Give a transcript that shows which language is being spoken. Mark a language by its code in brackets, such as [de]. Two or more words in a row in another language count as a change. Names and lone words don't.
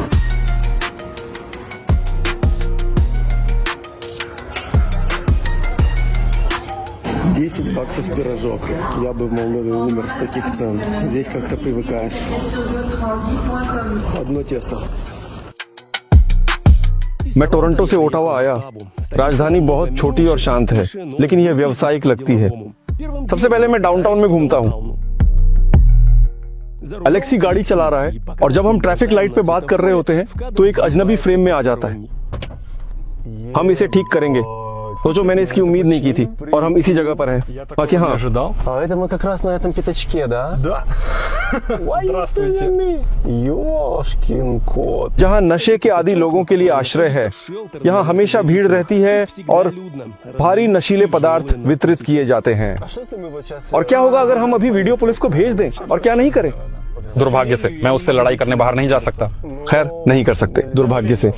[ru] $10 пирожок. Я бы в Молдове умер с таких цен. Здесь как-то привыкаешь. Одно тесто. [hi] मैं टोरंटो से ओटावा आया। राजधानी बहुत छोटी और शांत है, लेकिन यह व्यावसायिक लगती है। सबसे पहले मैं डाउनटाउन में घूमता हूँ। अलेक्सी गाड़ी चला रहा है और जब हम [en] traffic light [hi] पे बात कर रहे होते हैं तो एक अजनबी फ्रेम में आ जाता है। हम इसे ठीक करेंगे। सोचो, मैंने इसकी उम्मीद नहीं की थी और हम इसी जगह पर हैं। बाकी हाँ, [ru] А это мы как раз на этом пятачке, да? Да. Здравствуйте. Ёшкин кот. [hi] जहाँ नशे के आदी लोगों के लिए आश्रय है, यहाँ हमेशा भीड़ रहती है और भारी नशीले पदार्थ वितरित किए जाते हैं। और क्या होगा अगर हम अभी वीडियो पुलिस को भेज दें और क्या नहीं करें? दुर्भाग्य से मैं उससे लड़ाई करने बाहर नहीं जा सकता। खैर, नहीं कर सकते, दुर्भाग्य से।